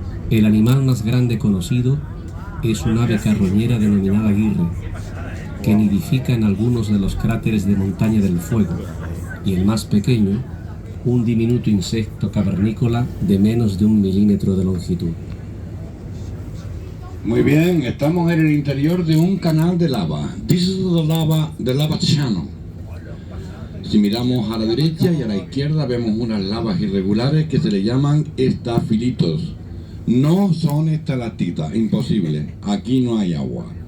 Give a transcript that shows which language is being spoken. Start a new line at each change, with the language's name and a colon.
Spanish: El animal más grande conocido es un ave carroñera denominada guirre, que nidifica en algunos de los cráteres de Montaña del Fuego, y el más pequeño, un diminuto insecto cavernícola de menos de 1 milímetro de longitud. Muy bien, estamos en el interior de un canal de lava.
English: This is the lava channel.
Spanish: Si miramos a la derecha y a la izquierda vemos unas lavas irregulares que se le llaman estafilitos. No son estalactitas, imposible. Aquí no hay agua.